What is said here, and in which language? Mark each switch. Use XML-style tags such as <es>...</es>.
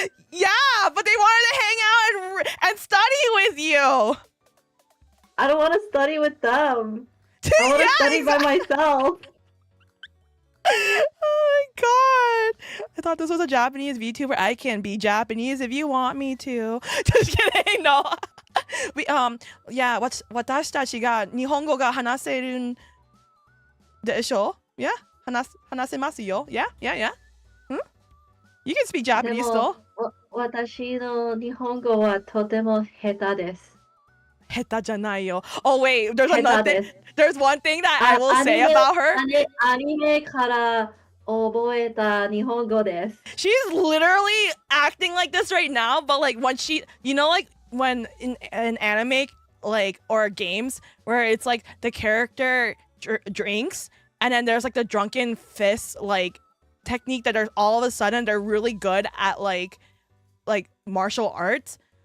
<en>Yeah, but they wanted to hang out and study with you. I don't want to study with them. I want to study by myself. Oh my god. I thought this was a Japanese VTuber. I can be Japanese if you want me to. Just kidding. No.</en> <ja>Yeah, 私たちが日本語が話せるんでしょ? Yeah? 話せますよ?Yeah?</ja> <en>You can speak Japanese still.</en> <ja>私の日本語はとても下手です。下手じゃないよ.</ja> <en>Oh wait, there's one thing that I will say about her.</en> <ja>アニメから覚えた日本語です。</ja> <en>She's literally acting like this right now, but like when she, you know, like when in an anime, like, or games where it's like the character drinks and then there's like the drunken fist like technique that are all of a sudden they're really good at like martial arts.</en>